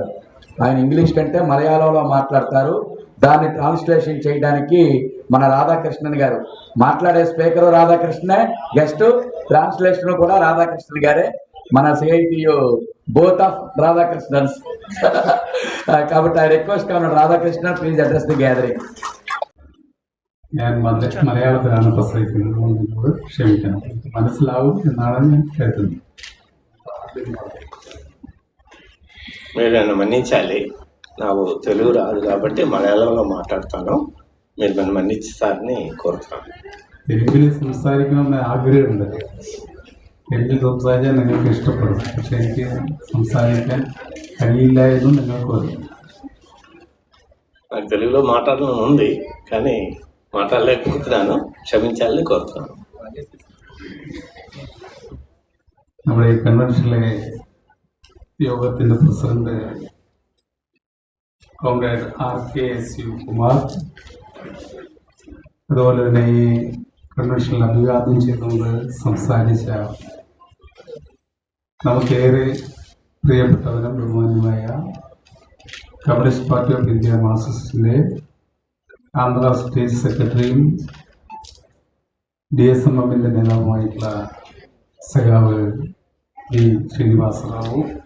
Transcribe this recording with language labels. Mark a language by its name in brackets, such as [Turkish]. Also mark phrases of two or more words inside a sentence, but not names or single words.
[Telugu] ఆయన ఇంగ్లీష్ కంటే మలయాళంలో మాట్లాడతారు. దాన్ని ట్రాన్స్లేషన్ చేయడానికి మన రాధాకృష్ణన్ గారు, మాట్లాడే స్పీకరు రాధాకృష్ణనే, [English] guest translation [Telugu] కూడా రాధాకృష్ణన్ గారే. [English] మన CITU both of Radhakrishnans. కాబట్టి I request Radhakrishna please address the gathering. [Malayalam] ഞാൻ മലയാളത്തിലാണ് പ്രസംഗിക്കുന്നത്, ക്ഷമിക്കണം. മനസ്സിലാവും എന്നാണ് ഞാൻ കരുതുന്നത്. [Telugu] మీరు నన్ను మన్నించాలి, నాకు తెలుగు రాదు కాబట్టి మలయాళంలో మాట్లాడతాను. మీరు నన్ను మన్నిస్తారని కోరుతాను. [Malayalam] തെലുങ്കിൽ സംസാരിക്കണമെന്ന് ആഗ്രഹമുണ്ട്. തെലുങ്കിൽ സംസാരിച്ചാൽ നിങ്ങൾക്ക് ഇഷ്ടപ്പെടും, പക്ഷെ എനിക്ക് സംസാരിക്കാൻ കഴിയില്ല എന്നും നിങ്ങൾക്ക് അറിയാം. [Telugu] నాకు తెలుగులో మాట్లాడడం ఉంది కానీ మాట్లాడలేకపోతున్నాను, క్షమించాలని కోరుతున్నాను. [Malayalam] നമ്മുടെ ഈ കൺവെൻഷനിലെ യോഗത്തിന്റെ പ്രസിഡന്റ് കോമ്രേഡ് RK.S. കുമാർ, അതുപോലെ തന്നെ ഈ കൺവെൻഷനിൽ അഭിവാദ്യം ചെയ്തുകൊണ്ട് സംസാരിച്ച നമുക്കേറെ പ്രിയപ്പെട്ടവരും ബഹുമാന്യമായ കമ്മ്യൂണിസ്റ്റ് പാർട്ടി ഓഫ് ഇന്ത്യ മാർക്സിസ്റ്റിന്റെ ആന്ധ്ര സ്റ്റേറ്റ് സെക്രട്ടറിയും DSMMന്റെ നേതാവുമായിട്ടുള്ള സഖാവ് വി ശ്രീനിവാസറാവു,